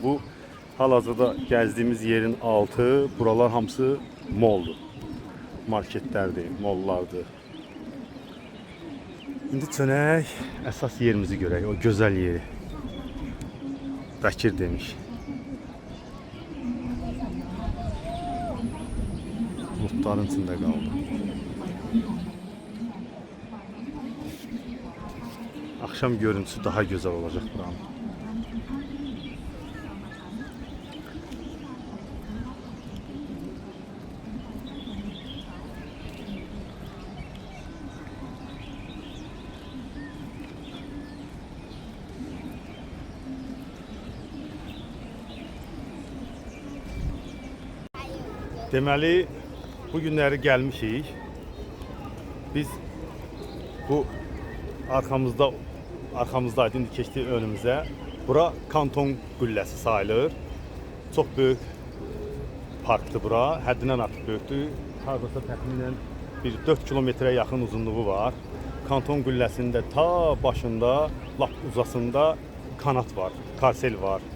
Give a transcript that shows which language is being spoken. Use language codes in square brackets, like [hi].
[az] Bu hal-hazırda gəzdiyimiz yerin altı, buralar hamısı moldur. Marketlərdir, mollardır. İndi çönək əsas yerimizi görək, o gözəl yeri. Bəkir demiş. Bulutların içində qaldı. [tr] Akşam görüntüsü daha güzel olacak buranın. [az] Deməli, bu günləri gəlmişik. Biz bu arxamızdaydı, indi keçdi önümüzə. Bura Kanton qülləsi sayılır. Çox böyük parkdır bura. Həddindən artıq böyükdür. Hardasa təxminən bir 4 kilometrə yaxın uzunluğu var. Kanton qülləsində ta başında, lap uzasında kanat var. Karsel var.